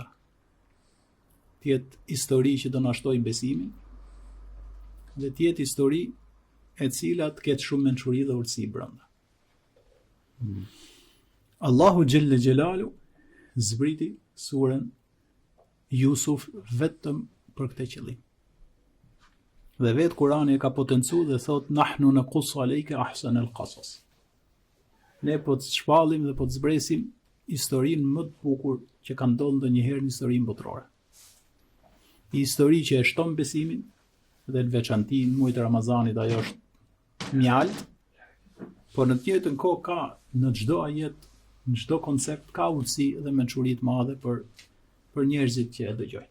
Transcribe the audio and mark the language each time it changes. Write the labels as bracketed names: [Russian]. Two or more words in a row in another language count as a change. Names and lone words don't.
[Albanian] Të jetë histori që do na shtojë besimin, dhe të jetë histori e cila të ketë shumë mençuri dhe urtësi brenda. Allahu Gjelle Gjelalu zbriti surën Jusuf vetëm për këtë qëllim. Dhe vetë Kurani e ka potencu dhe thot [Arabic] نحن نقص عليك أحسن القصص. [Albanian] Ne po të shpallim dhe po të zbresim historinë më të bukur që ka ndodhur ndonjëherë në historinë botërore. Një histori që e shton besimin dhe në veçanti në muajin e Ramazanit ajo është mjalt, por në të njëjtën kohë ka në çdo ajet, në çdo koncept ka urtësi dhe mençuri të madhe për njerëzit që e dëgjojnë.